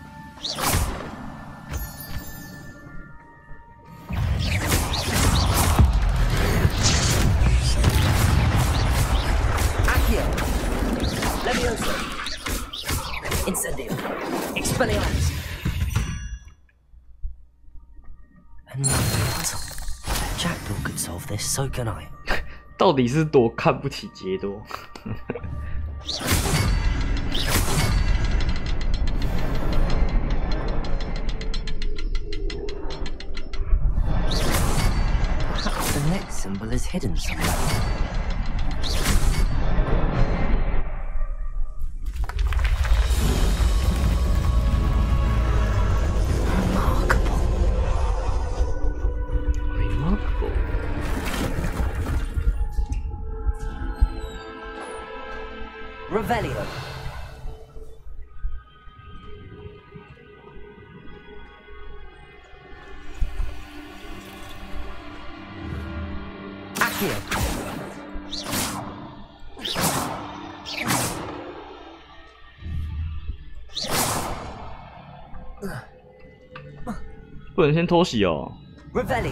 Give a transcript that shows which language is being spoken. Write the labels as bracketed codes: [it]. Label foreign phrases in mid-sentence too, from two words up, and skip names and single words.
[en] Accio. Levioso. Incendio. Expelliarmus. Another puzzle. Jackdaw could solve this, so can I. [zh] 到底是多看不起杰多？ [en] Perhaps the next symbol is hidden somewhere. Remarkable. Revelio. Accio. [zh] 不能先偷袭哦。 [en] Revelio.